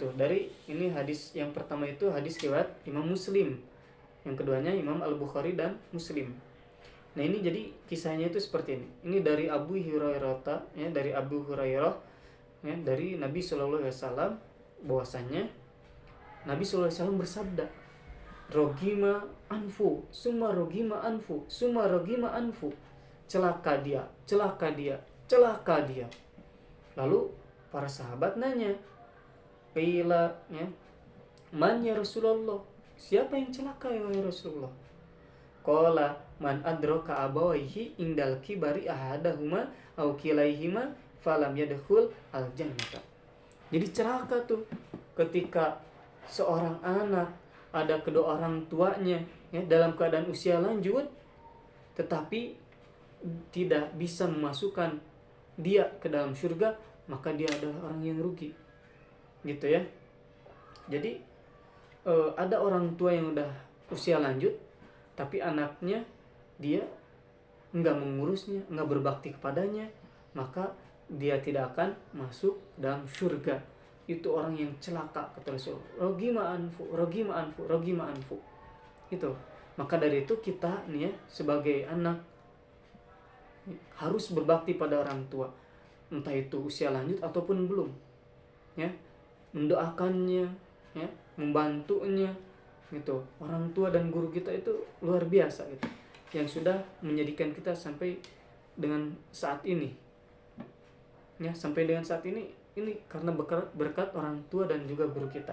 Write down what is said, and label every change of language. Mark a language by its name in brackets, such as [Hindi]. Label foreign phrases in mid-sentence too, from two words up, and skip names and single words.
[Indonesian] Dari ini hadis yang pertama itu hadis riwayat Imam Muslim. Yang keduanya Imam Al-Bukhari dan Muslim. Nah, ini jadi kisahnya itu seperti ini. Ini dari Abu Hurairah, ya, dari Abu Hurairah, ya, dari Nabi [Arabic] صلى الله عليه وسلم, [Indonesian] bahwasanya Nabi [Arabic] صلى الله عليه وسلم [Indonesian] bersabda, [Arabic] رغم أنفه ثم رغم أنفه ثم رغم أنفه. [Indonesian] Celaka dia, celaka dia, celaka dia. Lalu para sahabat nanya, [Arabic] قيل يا من يا رسول الله, [Indonesian] siapa yang celaka [Arabic] يا رسول الله? قال من أدرك أبويه عند الكبر أحدهما أو كليهما فلم يدخل الجنة. [Indonesian] Jadi celaka tuh ketika seorang anak ada kedua orang tuanya, ya, dalam keadaan usia lanjut, tetapi tidak bisa memasukkan dia ke dalam surga, maka dia adalah orang yang rugi, gitu ya. Jadi ada orang tua yang udah usia lanjut, tapi anaknya dia enggak mengurusnya, enggak berbakti kepadanya, maka dia tidak akan masuk dalam surga. Itu orang yang celaka, kata Rasul. [Arabic] رغم أنفه رغم أنفه رغم أنفه. [Indonesian] Itu. Maka dari itu kita nih ya, sebagai anak harus berbakti pada orang tua, entah itu usia lanjut ataupun belum, ya, mendoakannya, ya, membantunya, gitu. Orang tua dan guru kita itu luar biasa, gitu, yang sudah menjadikan kita sampai dengan saat ini, ya, sampai dengan saat ini karena berkat orang tua dan juga guru kita.